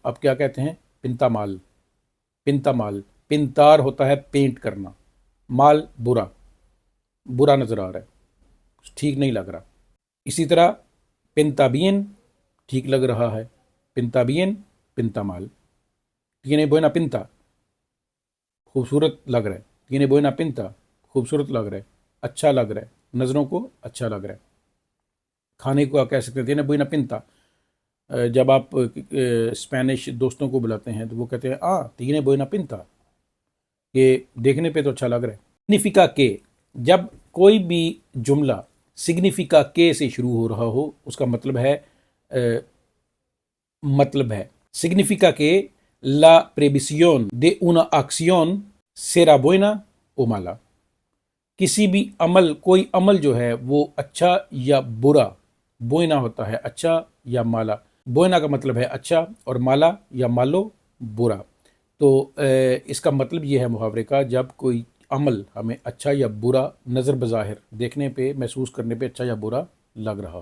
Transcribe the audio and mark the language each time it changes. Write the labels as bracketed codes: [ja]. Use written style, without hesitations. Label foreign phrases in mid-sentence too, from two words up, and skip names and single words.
[ur] آپ کیا کہتے ہیں? [es] pinta mal, pinta mal. [ur] پنتار ہوتا ہے پینٹ کرنا، مال برا، برا نظر آ رہا ہے، ٹھیک نہیں لگ رہا. اسی طرح [es] pinta bien [ur] ٹھیک لگ رہا ہے, [es] pinta bien, pinta mal. tiene buena pinta, [ur] خوبصورت لگ رہا ہے. [es] tiene buena pinta, [ur] خوبصورت لگ رہا ہے، اچھا لگ رہا ہے، نظروں کو اچھا لگ رہا ہے. کھانے کو آپ کہہ سکتے ہیں [es] tiene buena pinta। [ur] جب آپ اسپینش دوستوں کو بلاتے ہیں تو وہ کہتے ہیں [es] tiene buena pinta, [ur] یہ دیکھنے پہ تو اچھا لگ رہا ہے. [es] significa que, [ur] جب کوئی بھی جملہ [es] significa que [ur] سے شروع ہو رہا ہو، اس کا مطلب ہے [es] significa que la previsión de una acción será buena o mala। [ur] کسی بھی عمل، کوئی عمل جو ہے وہ اچھا یا برا، بوئنا ہوتا ہے اچھا یا مالا. بوئنا کا مطلب ہے اچھا اور مالا یا مالو برا. تو اس کا مطلب یہ ہے محاورے کا، جب کوئی عمل ہمیں اچھا یا برا نظر بظاہر دیکھنے پہ، محسوس کرنے پہ اچھا یا برا لگ رہا.